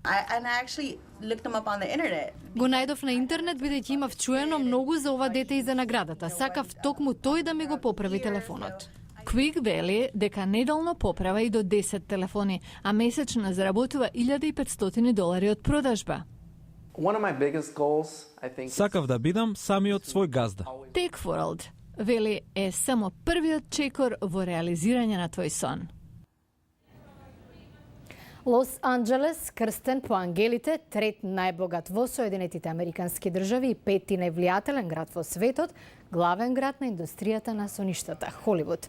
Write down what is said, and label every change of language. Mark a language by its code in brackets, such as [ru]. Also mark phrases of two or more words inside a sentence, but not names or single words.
[mk] Го најдов на интернет бидејќи имав чуено многу за ова дете и за наградата. Сакав токму тој да ми го поправи телефонот. Quig вели дека неделно поправа и до 10 телефони, а месечно заработува $1,500 од продажба. [en] One of my biggest goals, I think, [mk] Сакав да бидам самиот свој газда. Tech World вели е само првиот чекор во реализирање на твој сон. Лос Анджелес, крстен по ангелите, трет најбогат во Соединетите Американски држави и пети највлијателен град во светот, главен град на индустријата на соништата, Холивуд.